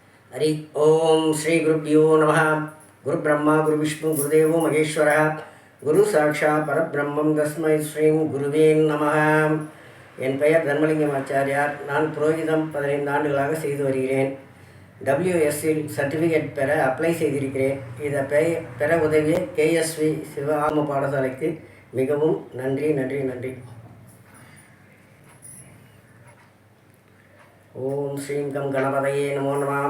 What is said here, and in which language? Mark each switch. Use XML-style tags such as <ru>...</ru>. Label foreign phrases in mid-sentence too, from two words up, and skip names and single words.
<sa>हरि ओम श्री गुरुभ्यो नमः। गुरु ब्रह्मा गुरु विष्णु गुरुदेवो महेश्वरः गुरु साक्षात् परब्रह्मं तस्मै श्री गुरुवे नमः।</sa> <ta>என் பெயர் தர்மலிங்கம் ஆச்சாரியார். நான் புரோகிதம் 15 ஆண்டுகளாக செய்து வருகிறேன். WSல் சர்டிஃபிகேட் பெற அப்ளை செய்திருக்கிறேன். இதை பெற உதவிய KSV சிவஆம பாடசாலைக்கு மிகவும் நன்றி நன்றி நன்றி.</ta> <sa>ॐ श्रीं गं गणपतये नमो नमः.</sa>